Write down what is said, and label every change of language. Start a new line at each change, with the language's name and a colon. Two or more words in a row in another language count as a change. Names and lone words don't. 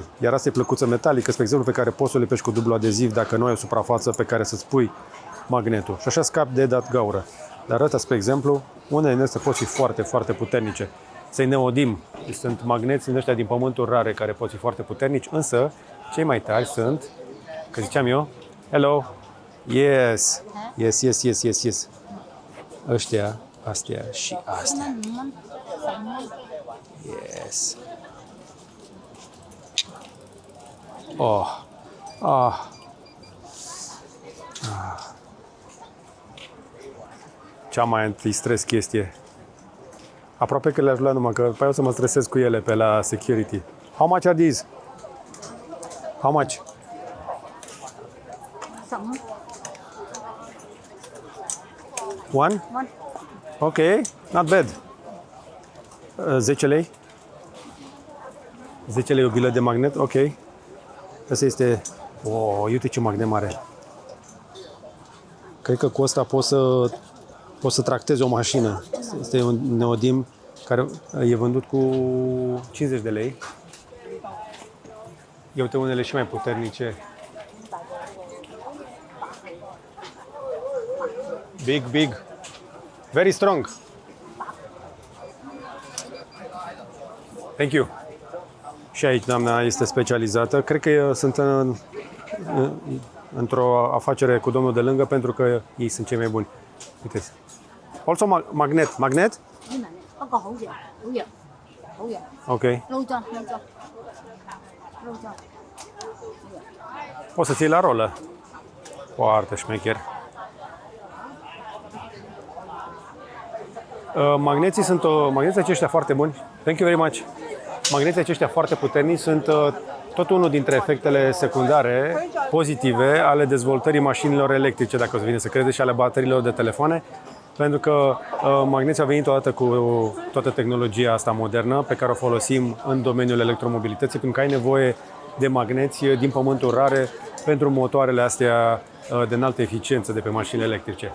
Romanian: Iar asta e plăcuță metalică, spre exemplu, pe care poți să o lipești cu dublu adeziv dacă nu ai o suprafață pe care să-ți pui magnetul. Și așa scapi de dat gaură. Dar ăsta, spre exemplu, unele din astea pot fi foarte, foarte puternice. Să-i neodim. Sunt magneți din ăștia din pământuri rare care pot fi foarte puternici, însă cei mai tari sunt, că ziceam eu,
English: hello, yes, yes, yes, yes, yes, yes.
Romanian: Ăștia, astea și astea.
English: Yes. Oh. Ah. Ah.
Romanian: Cea mai anti-stres chestie. Aproape că le-aș lua numai că după o să mă stresez cu ele pe la security.
English: How much are these? How much? One? Ok, not bad. 10 lei?
Romanian: 10 lei o bilă de magnet, ok. Asta este... Oh, uite ce magnet mare. Cred că cu asta poți să tractezi o mașină. Este un neodim care e vândut cu 50 de lei. Ia uite unele și mai puternice.
English: Big, big. Very strong. Thank you.
Romanian: Și aici doamna este specializată. Cred că sunt într-o afacere cu domnul de lângă pentru că ei sunt cei mai buni.
English: Uite. Also magnet. Magnet? Ok.
Romanian: Poți să ții la rolă. Foarte șmecher. Magneții sunt magneții aceștia foarte buni.
English: Thank you very much.
Romanian: Magneții aceștia foarte puternici sunt tot unul dintre efectele secundare pozitive ale dezvoltării mașinilor electrice, dacă o să vine să crede, și ale bateriilor de telefoane, pentru că magneții au venit odată cu toată tehnologia asta modernă pe care o folosim în domeniul electromobilității, pentru că ai nevoie de magneți din pământuri rare pentru motoarele astea de înaltă eficiență de pe mașini electrice.